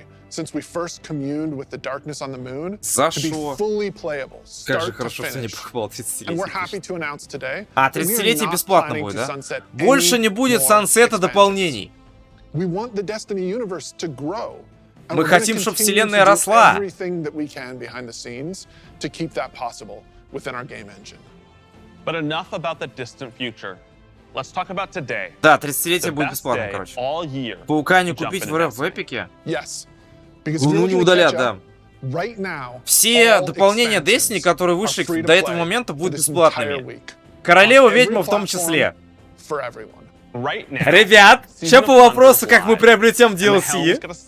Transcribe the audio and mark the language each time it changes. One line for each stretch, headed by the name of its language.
English: Since we first communed with the darkness on the moon, to be fully playable, start to finish. And we're happy to announce today.
Russian: А 30-летие бесплатно будет, да? Больше не будет сансета дополнений.
English: We want the Destiny universe to grow.
Russian: Мы хотим, чтобы вселенная росла.
English: Everything that we can behind the scenes to keep that possible within our game engine. But enough about the distant future. Let's talk about today.
Russian: Да, 30-летие будет бесплатно, короче. Паука не купить в Эпике? Yes. Ну, не удалят, да. Все дополнения Destiny, которые вышли до этого момента, будут бесплатными. Королева-ведьма в том числе. Ребят, сейчас по вопросу, как мы приобретем DLC.